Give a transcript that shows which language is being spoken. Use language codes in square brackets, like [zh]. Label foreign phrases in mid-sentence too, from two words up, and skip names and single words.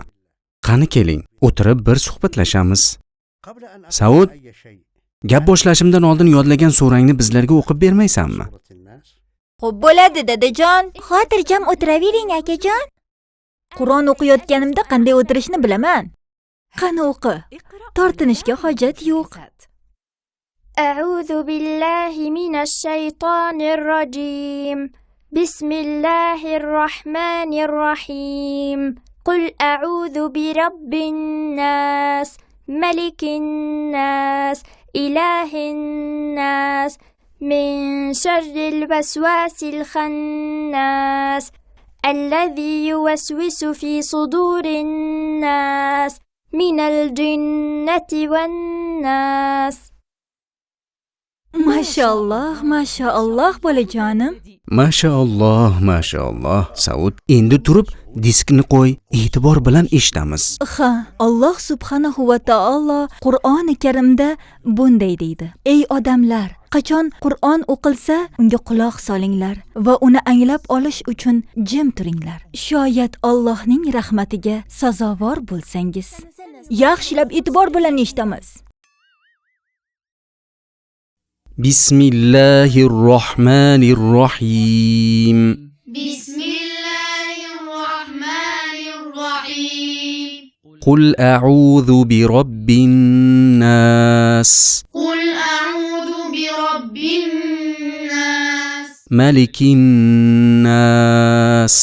[uz] Qani keling, o'tirib bir suhbatlashamiz. Saud, gap boshlashimdan oldin yodlagan surangni bizlarga o'qib bermaysanmi? Xo'p bo'ladi, dadajon. Xotirjam o'tiravering, akajon. Qur'on o'qiyotganimda qanday o'tirishni bilaman. Qani o'qi. Tortinishga hojat yo'q. [ar] أعوذ بالله من الشيطان الرجيم بسم الله الرحمن الرحيم قل أعوذ برب الناس ملك الناس إله الناس من شر الوسواس الخناس الذي يوسوس في صدور الناس من الجنة والناس. [uz] Mashallah bolajonim. Mashaalloh. Saud, endi turib diskni qo'y, e'tibor bilan eshitamiz. Ha, Alloh [ar] سبحانه وتعالى [uz] Qur'oni Karimda bunday deydi: Ey odamlar, qachon Qur'on o'qilsa, unga quloq solinglar va uni anglab olish uchun jim turinglar. Shoyat Allohning rahmatiga sazovor bo'lsangiz. Yaxshilab e'tibor bilan eshitamiz. [ar] Bismillahirrohmanirrohim. بسم الله الرحمن الرحيم قل أعوذ برب الناس قل أعوذ برب الناس ملك الناس